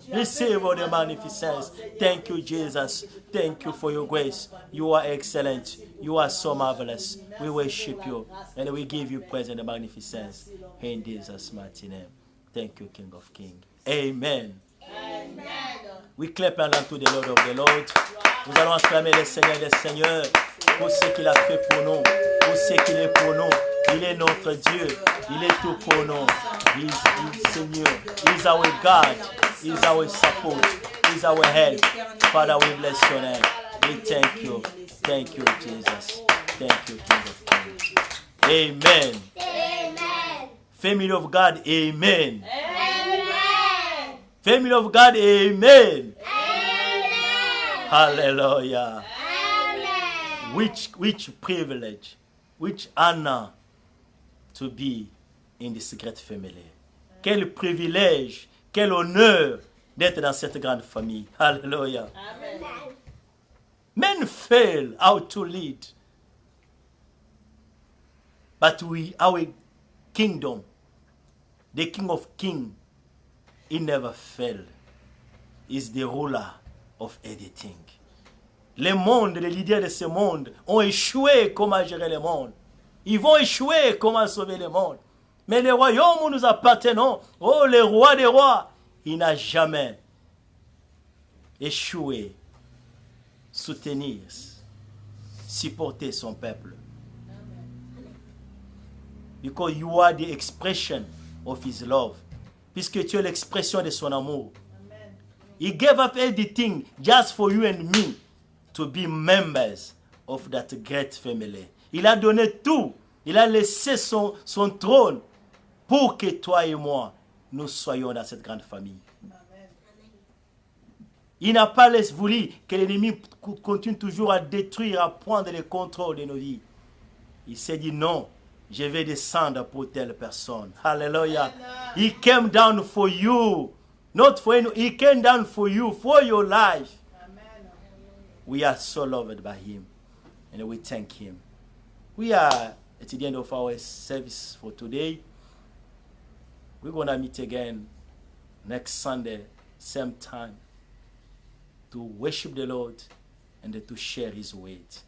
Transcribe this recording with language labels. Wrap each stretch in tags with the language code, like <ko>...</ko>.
<en>Receive all the magnificence. Thank you, Jesus. Thank you for your grace. You are excellent. You are so marvelous. We worship you and we give you praise and magnificence. In Jesus' mighty name. Thank you, King of Kings. Amen. Amen. We clap and to the Lord of the Lord.</en> <fr>Nous allons acclamer le Seigneur des Seigneurs pour ce qu'il a fait pour nous, pour ce qu'il est pour nous. Il est notre Dieu. Il est tout pour nous.</fr> <en>He is Seigneur. He is our God. He's our support. He's our help. Father, we bless your name. We thank you. Thank you, Jesus. Thank you, King of Kings. Amen. Amen. Family of God, amen. Amen. Family of God, amen. Amen. Hallelujah. Amen. Which privilege, which honor to be in this great family.</en> <fr>Quel privilège, quel honneur d'être dans cette grande famille.</fr> <en>Hallelujah. Amen. Men fail how to lead. But our kingdom, the King of Kings, he never failed. He's the ruler of everything.</en> <fr>Les mondes, les leaders de ce monde ont échoué comment gérer le monde. Ils vont échouer comment sauver le monde. Mais le royaume où nous appartenons, oh le roi des rois, il n'a jamais échoué. Soutenir, supporter son peuple.</fr> <en>Because you are the expression of his love.</en> <fr>Puisque tu es l'expression de son amour.</fr> <en>Amen. He gave up everything just for you and me to be members of that great family.</en> <fr>Il a donné tout. Il a laissé son trône pour que toi et moi, nous soyons dans cette grande famille. Amen. Il n'a pas voulu que l'ennemi continue toujours à détruire, à prendre le contrôle de nos vies. Il s'est dit non, je vais descendre pour telle personne.</fr> <en>Hallelujah. He came down for you. Not for any, he came down for you, for your life. Amen. We are so loved by him. And we thank him. We are at the end of our service for today. We're going to meet again next Sunday, same time, to worship the Lord and to share his word.</en>